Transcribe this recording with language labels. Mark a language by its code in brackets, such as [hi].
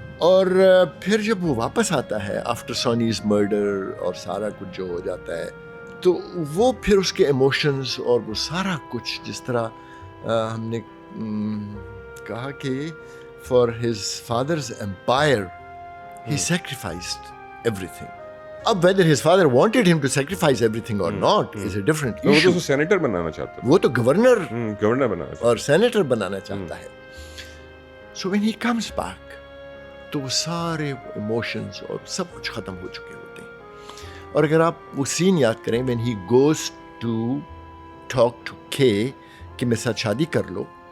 [ur] اور پھر جب وہ واپس آتا ہے [en] after Sonny's murder [ur] اور سارا کچھ جو ہو جاتا ہے, تو وہ پھر اس کے ایموشنز اور وہ سارا کچھ جس طرح ہم نے کہا کہ [en] For his father's empire he sacrificed everything. اب whether his father wanted him to sacrifice everything or not is a different issue. [ur] وہ تو سینیٹر بنانا چاہتا ہے, وہ تو گورنر بنانا اور سینیٹر بنانا چاہتا ہے. [en] So when he comes back [ur] تو وہ سارے ایموشنز اور سب کچھ ختم ہو چکے ہوتے ہیں. اور اگر آپ وہ سین یاد کریں [en] when he goes to talk to Kay [ur] کہ میرے ساتھ شادی کر لو,